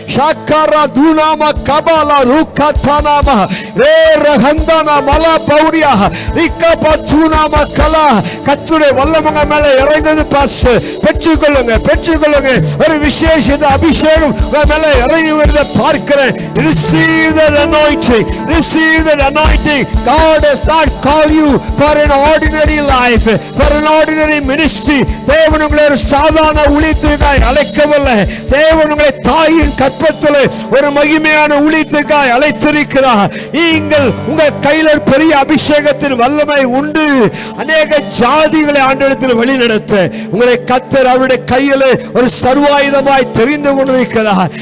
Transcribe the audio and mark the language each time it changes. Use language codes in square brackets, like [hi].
[ta] ஷாக்காரா தூனாமா கபாலா ரூகாத்தானாமா ரே ரஹந்தானா மலா பௌரியா ரிகபா தூனாமா கலா. கர்த்தருடைய வல்லமை மேலே இறங்குது பாஸ்டர். பெற்றுக்கொள்ளுங்க, பெற்றுக்கொள்ளுங்க. ஒரு விசேஷ அபிஷேகம் மேலே இறங்கி வருவதை பார்க்கிறேன். [en] Receive the anointing, receive the anointing. God does not call you for an ordinary life, for an ordinary ministry. [ta] தேவன் உங்களை ஒரு சாதாரண ஊழியத்திற்காய் அழைக்கவில்லை. தேவன் உங்களை தாயின் கற்பத்தில் ஒரு மகிமையான ஊழியத்திற்காய் அழைத்திருக்கிறார். நீங்கள் உங்க கையில் பெரிய அபிஷேகத்தின் வல்லமை உண்டு. அநேக ஜாதிகளை ஆண்டவரிடத்தில் வழிநடத்த உங்களை கர்த்தர் அவருடைய கையில் ஒரு சர்வாயுதமாய் தெரிந்து கொண்டிருக்கிறார்.